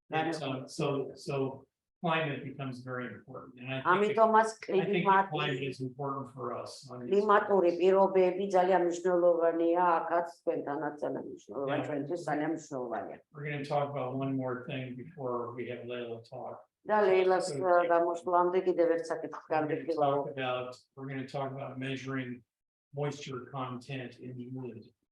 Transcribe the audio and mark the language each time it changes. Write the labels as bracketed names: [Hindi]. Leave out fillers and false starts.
[English] So climate becomes very important, and I [Georgian] ამიტომაც [English] think climate is important for us. [Georgian] კლიმატური პირობები ძალიან მნიშვნელოვანია, აქაც თქვენთანაც ძალიან მნიშვნელოვანია, ჩვენთვის ძალიან მნიშვნელოვანია. [English] We're going to talk about one more thing before we have Leila talk. [Georgian] და ლეილას გამოსვლამდე კიდევ ერთ საკითხს განვიხილავ. [English] We're going to talk about measuring moisture content in wood.